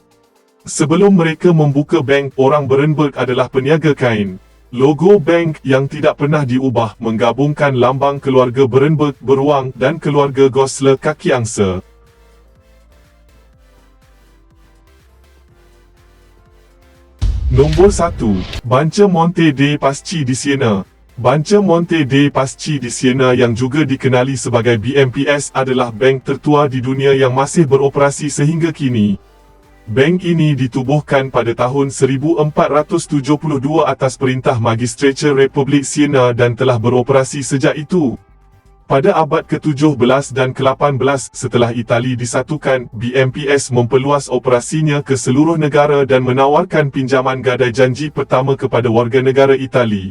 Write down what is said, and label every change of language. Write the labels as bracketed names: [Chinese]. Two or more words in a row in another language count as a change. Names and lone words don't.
[Malay] Sebelum mereka membuka bank, orang Berenberg adalah peniaga kain. Logo bank, yang tidak pernah diubah, menggabungkan lambang keluarga Berenberg beruang dan keluarga Goslar kaki angsa. Nombor 1. Banca Monte dei Paschi di Siena. Banca Monte dei Paschi di Siena, yang juga dikenali sebagai BMPS, adalah bank tertua di dunia yang masih beroperasi sehingga kini. Bank ini ditubuhkan pada tahun 1472 atas perintah Magistrature Republik Siena dan telah beroperasi sejak itu. Pada abad ke-17 dan ke-18 setelah Itali disatukan, BMPS memperluas operasinya ke seluruh negara dan menawarkan pinjaman gadai janji pertama kepada warga negara Itali.